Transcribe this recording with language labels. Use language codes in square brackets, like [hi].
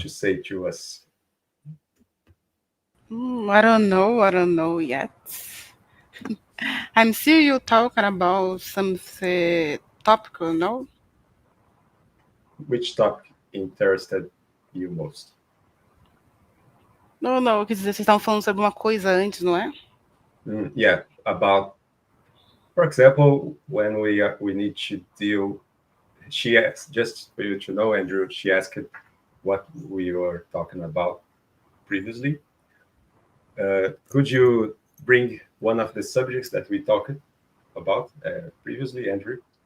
[en] to say to us? I don't know. I don't know yet. I'm still you talking about some topical, no? Which topic interested you most? [pt] Não, não, quer dizer, vocês estavam falando sobre uma coisa antes, não é? [en] Yeah, about, for example, when we need to deal. She asked, just for you to know, Andrew. She asked what we were talking about previously. Could you bring one of the subjects that we talked about previously, Andrew?